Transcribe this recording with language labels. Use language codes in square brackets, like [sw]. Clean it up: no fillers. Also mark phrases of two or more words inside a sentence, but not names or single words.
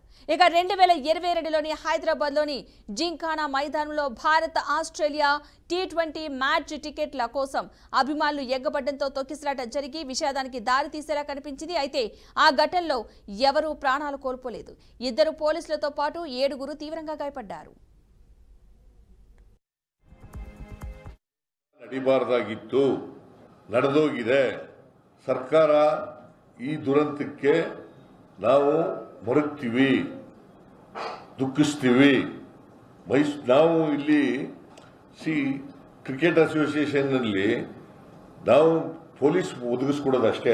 [te] ఇక 2022లోని హైదరాబాద్లోని జింకానా మైదానంలో భారత్ ఆస్ట్రేలియా T20 మ్యాచ్ టికెట్ల కోసం అభిమానులు ఎగ్గబడ్డంతో తొక్కిసలాట జరిగి విషాదానికి దారి తీసేలా కనిపించింది. అయితే ఆ ఘటనలో ఎవరూ ప్రాణాలు కోల్పోలేదు. 2 పోలీసులతో పాటు 7 తీవ్రంగా గాయపడ్డారు. [kn] ನಡಿಬಾರದಾಗಿತ್ತು, ನಡೆದೋಗಿದೆ. ಸರ್ಕಾರ ಈ ದುರಂತಕ್ಕೆ ನಾವು ಮರುಗ್ತೀವಿ, ದುಃಖಿಸ್ತೀವಿ. ನಾವು ಇಲ್ಲಿ [en] cricket association [kn] ನಾವು ಪೊಲೀಸ್ ಒದಗಿಸ್ಕೊಡೋದು ಅಷ್ಟೇ.